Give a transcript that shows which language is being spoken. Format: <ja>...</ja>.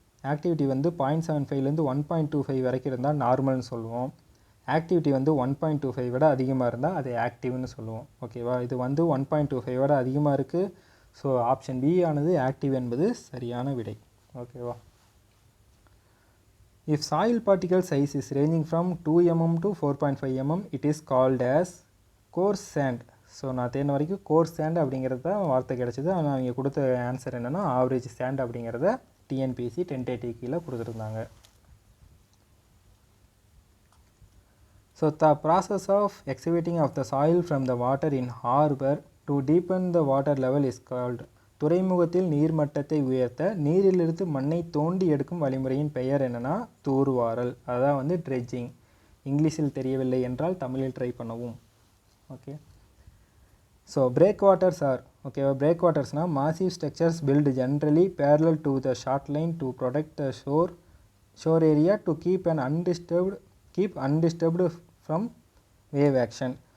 <ta>Activity வந்து 0.75லேருந்து 1.25 வரைக்கும் இருந்தால் நார்மல்னு சொல்லுவோம். ஆக்டிவிட்டி வந்து 1.25 விட அதிகமாக இருந்தால் அது ஆக்டிவ்னு சொல்லுவோம். ஓகேவா, இது வந்து 1.25 விட அதிகமாக இருக்குது. ஸோ ஆப்ஷன் பி ஆனது ஆக்டிவ் என்பது சரியான விடை. ஓகேவா.</ta> <en>If soil particle size is ranging from 2 mm to 4.5 mm, it is called as coarse sand.</en> <ta>So நான் தேர்ந்த வரைக்கும் கோர்ஸ் சேண்ட் அப்படிங்கிறது தான் வார்த்தை கிடச்சிது. ஆனால் அவங்க கொடுத்த ஆன்சர் என்னென்னா ஆவரேஜ் சேண்ட் அப்படிங்கிறத TNPSC 1080 கீழே கொடுத்துருந்தாங்க.</ta> <en>So the process of excavating of the soil from the water in harbor to deepen the water level is called.</en> <ta>துறைமுகத்தில் நீர்மட்டத்தை உயர்த்த நீரிலிருந்து மண்ணை தோண்டி எடுக்கும் வழிமுறையின் பெயர் என்னென்னா தூர்வாரல். அதான் வந்து ட்ரெட்ஜிங். இங்கிலீஷில் தெரியவில்லை என்றால் தமிழில் ட்ரை பண்ணவும். Okay, so</ta> <en>break waters are,</en> <ta>ஓகேவா.</ta> <en>Break வாட்டர்ஸ்னால் massive structures built generally parallel to the shoreline to protect the shore area to keep undisturbed from wave action.</en>